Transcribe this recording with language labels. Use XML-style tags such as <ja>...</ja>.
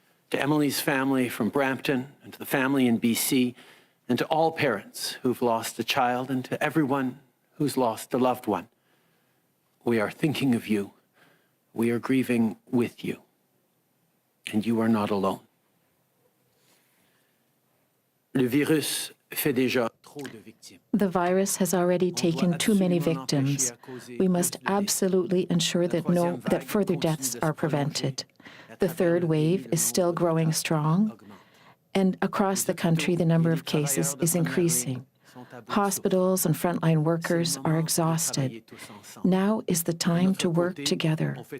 <en>To Emily's family from Brampton, and to the family in BC, and to all parents who've lost a child, and to everyone who's lost a loved one, we are thinking of you. We are grieving with you. And you are not alone.</en> <fr>Le virus fait déjà trop de victimes.</fr> <en>The virus has already taken too many victims. We must absolutely ensure that further deaths are prevented. The third wave is still growing strong, and across the country, the number of cases is increasing. Hospitals and frontline workers are exhausted. Now is the time to work together.</en>